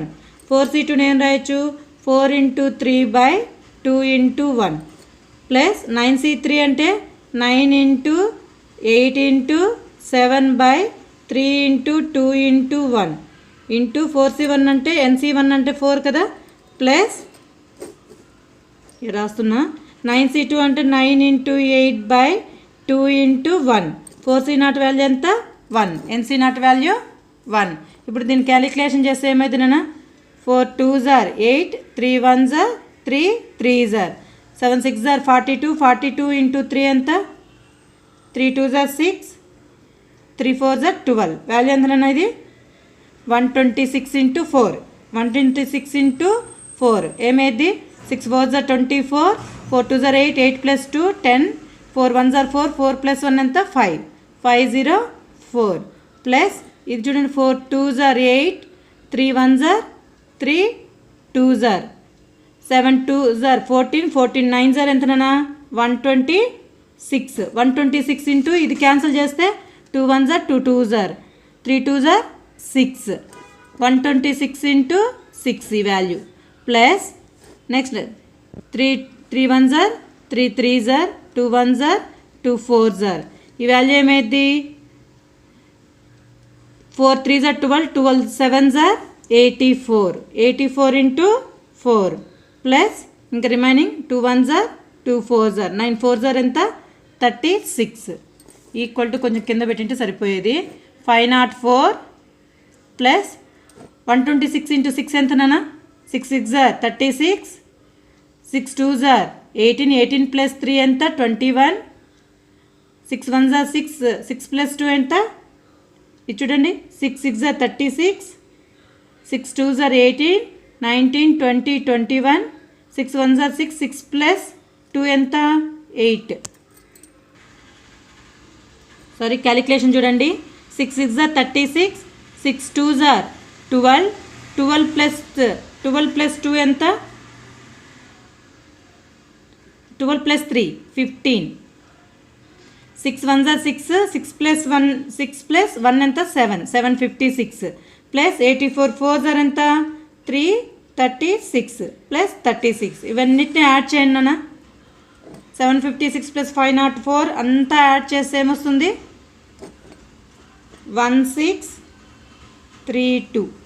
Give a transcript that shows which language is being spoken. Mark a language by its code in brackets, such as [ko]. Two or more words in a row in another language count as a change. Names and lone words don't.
[te] 4C2 ఏం రాయొచ్చు 4 × 3 బై 2 × 1 ప్లస్ 9C3 అంటే 9 × 8 × 7 బై 3 × 2 × 1 ఇంటూ 4C1 అంటే NC1 అంటే 4 కదా, ప్లస్ రాస్తున్నా 9C2 అంటే 9 ఇంటూ 8 బై 2 ఇంటూ 1. 4C0 వాల్యూ ఎంత 1. NC0 వాల్యూ 1. ఇప్పుడు దీన్ని క్యాలిక్యులేషన్ చేస్తే ఏమైంది నాన్న [en] 4 2s are 8, 3 1s are 3, 3s are 7 6s are 42, [te] 42 ఇంటూ 3 ఎంత [en] 3 2s are 6, 3 4s are 12. [te] వాల్యూ ఎంత నాన్న ఇది 126 ఇంటూ 4. 126 ఇంటూ 4 ఏమైంది [en] 6 4s are 24, 4 2s are 8, 8 plus 2 10, 4 1s are 4, 4 plus 1 [te] ఎంత 5, 504 ప్లస్ ఇది చూడండి [en] 4 2s are 8, 3 1s are 3, 2s are 7 2s are 14, 14 9s are [te] ఎంత నాన్న 126. 126 ఇంటూ ఇది క్యాన్సిల్ చేస్తే [en] 2 1s are 2 2s are 3 2s are 6. [te] 126 ఇంటూ 6 ఈ వాల్యూ ప్లస్ నెక్స్ట్ [en] 3 1s are 3 3s are 2 1s are 2 4s are [te] ఈ వాల్యూ ఏమైంది [en] 4 3s are 12, 12 7s are 84. [te] 84 ఇంటూ 4 ప్లస్ ఇంకా రిమైనింగ్ [en] 2 1s are 2 4s are [te] 9 4s are ఎంత 36 ఈక్వల్ టు కొంచెం కింద పెట్టింటే సరిపోయేది 504 ప్లస్ 126 ఇంటూ 6 ఎంత నాన్న [en] 6 6s are 36, 6 2s are 18, [te] 18 ప్లస్ 3 ఎంత 21, [en] 6 1s are 6, [te] 6 ప్లస్ 2 ఎంత ఇది చూడండి [en] 6 6s are 36, 6 2s are 18, [te] 19 20 21, [en] 6 1s are 6, [te] 6 ప్లస్ 2 ఎంత 8. సారీ క్యాలిక్యులేషన్ చూడండి [en] 6 6s are 36, 6 2s are 12, [te] 12 ప్లస్ 2 ఎంత 12 ప్లస్ 3 15, [en] 6 1s are 6, [te] 6 ప్లస్ 1 ఎంత 7, 756 ప్లస్ [en] 84 4s are [te] ఎంత 336 ప్లస్ 36 ఇవన్నిటిని యాడ్ చేయండి నాన్న 756 ప్లస్ 504 అంతా యాడ్ చేస్తే ఏమొస్తుంది 1632.